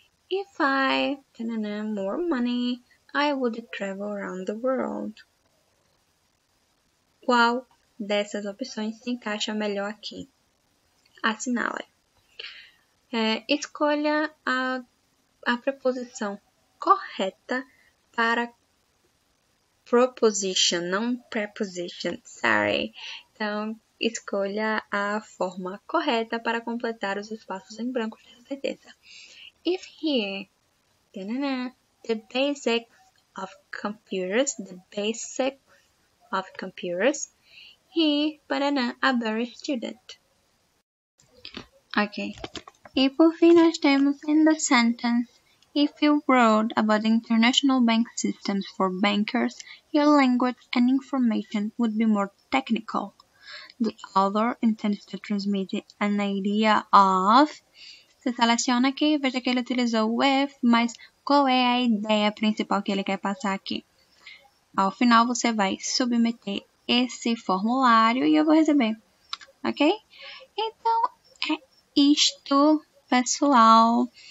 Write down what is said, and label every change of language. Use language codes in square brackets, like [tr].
[en] If I more money, I would travel around the world. [pt] Qual dessas opções se encaixa melhor aqui? Assinale. Escolha a preposição correta para proposition, não preposition, sorry. Então, escolha a forma correta para completar os espaços em branco dessa sentença. [en] If here, the basics of computers, he, a very student. Ok. [pt] E por fim nós temos [en] in the sentence, if you wrote about international bank systems for bankers, your language and information would be more technical. The author intends to transmit an idea of... [pt] Você seleciona aqui, veja que ele utilizou with, mas qual é a ideia principal que ele quer passar aqui? Ao final você vai submeter esse formulário e eu vou receber, ok? Então, é isto, pessoal.